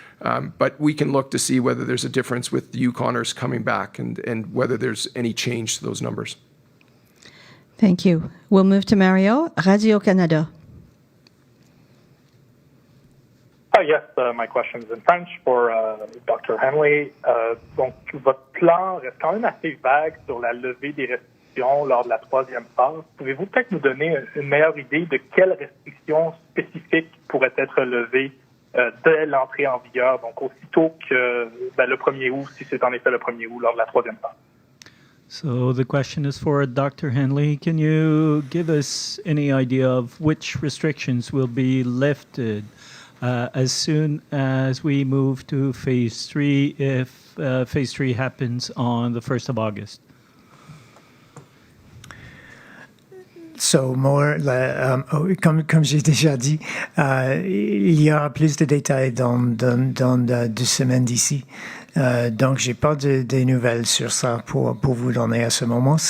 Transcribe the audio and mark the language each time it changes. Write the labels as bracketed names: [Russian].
[English] But we can look to see whether there's a difference with Yukoners coming back and whether there's any change to those numbers. Thank you. We'll move to Mario, Radio-Canada. Yes, my question is in French for Dr. Hanley. [French] Donc, votre plan reste quand même assez vague sur la levée des restrictions lors de la troisième phase. Pouvez-vous peut-être nous donner une meilleure idée de quelles restrictions spécifiques pourraient être levées dès l'entrée en vigueur, donc aussitôt que le 1er août, si c'est en effet le 1er août, lors de la troisième phase? [English] So the question is for Dr. Hanley. Can you give us any idea of which restrictions will be lifted as soon as we move to phase 3 if phase 3 happens on the 1st of August? [French] So comme j'ai déjà dit, il y aura plus de détails dans 2 semaines d'ici. Donc, j'ai pas de nouvelles sur ça pour vous donner à ce moment.